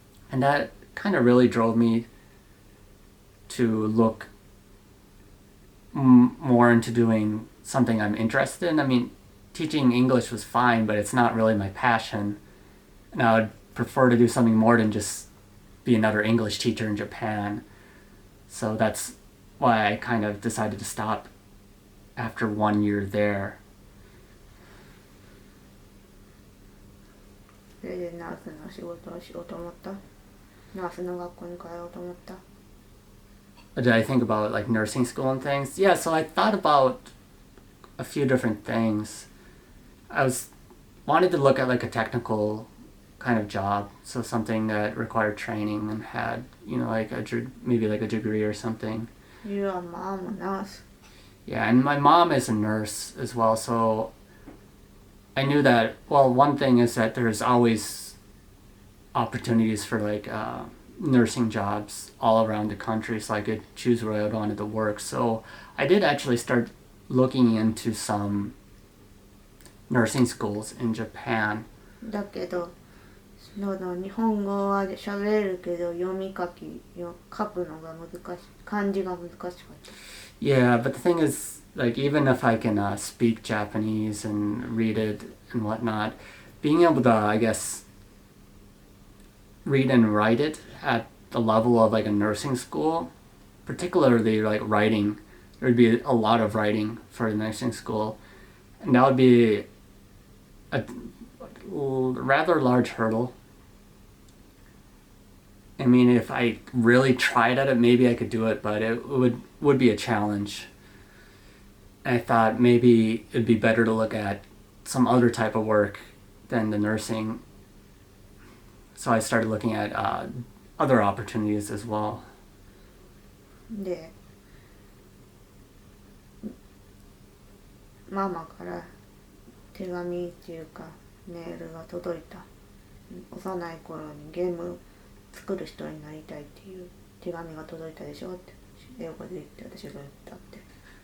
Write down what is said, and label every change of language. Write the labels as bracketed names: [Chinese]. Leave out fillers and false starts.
[English] And that kind of really drove me to look more into doing something I'm interested in. I mean, teaching English was fine, but it's not really my passion. And I would prefer to do something more than just be another English teacher in Japan. So that's why I kind of decided to stop after 1 year there. [Japanese] それでナースの仕事をしようと思った。ナースの学校に通おうと思った。 [English] Did I think about like nursing school and things? Yeah, so I thought about a few different things. I wanted to look at like a technical kind of job, so something that required training and had, you know, like maybe like a degree or something. Your mom a nurse. Yeah, and my mom is a nurse as well, so I knew that, well, one thing is that there's always opportunities for like nursing jobs all around the country, so I could choose where I wanted to work. So I did actually start looking into some nursing schools in Japan. [Japanese] だけど、日本語は喋れるけど読み書くのが難しい。漢字が難しかった。 [English] Yeah, but the thing is, like, even if I can speak Japanese and read it and whatnot, being able to, I guess, read and write it at the level of like a nursing school, particularly like writing, there would be a lot of writing for a nursing school, and that would be a rather large hurdle. I mean, if I really tried at it, maybe I could do it, but it would be a challenge. I thought maybe it'd be better to look at some other type of work than the nursing. So I started looking at other opportunities as well. [Japanese] で、ママから手紙っていうかメールが届いた。幼い頃にゲーム作る人になりたいっていう手紙が届いたでしょって英語で言って私が言ったって。